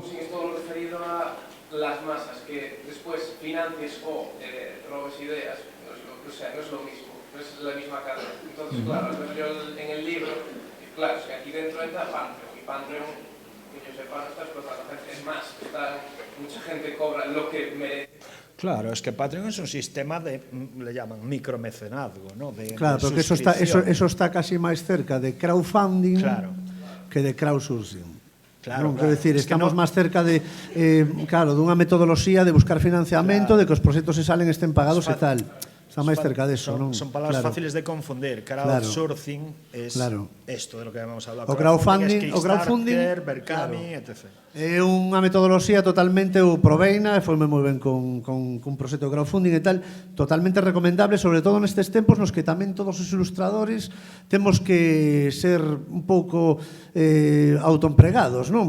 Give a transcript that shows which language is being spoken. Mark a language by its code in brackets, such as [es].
[es] Crowdsourcing es todo lo referido a las masas, que después financies o robes ideas, o sea, no es lo mismo, no es la misma carga. Entonces, claro, yo en el libro, claro, es que aquí dentro entra Patreon, y Patreon, que yo sepa, no está explotando gente. Es más, mucha gente cobra lo que merece. Claro, es que Patreon es un sistema de, le llaman micromecenazgo, ¿no? Claro, porque eso está casi máis cerca de crowdfunding que de crowdsourcing. [gl] Claro, quero decir, estamos máis cerca de dunha metodoloxía de buscar financiamento, de que os proxectos se salen estén pagados e tal. Está máis cerca deso, non? Son palabras fáciles de confundir. [es] Crowdsourcing es esto de lo que vamos a hablar. [gl] O crowdfunding, Berkami, etc. É unha metodoloxía totalmente, eu proveina, e foime moi ben con proxecto de crowdfunding e tal, totalmente recomendable, sobre todo nestes tempos nos que tamén todos os ilustradores temos que ser un pouco autoempregados, non?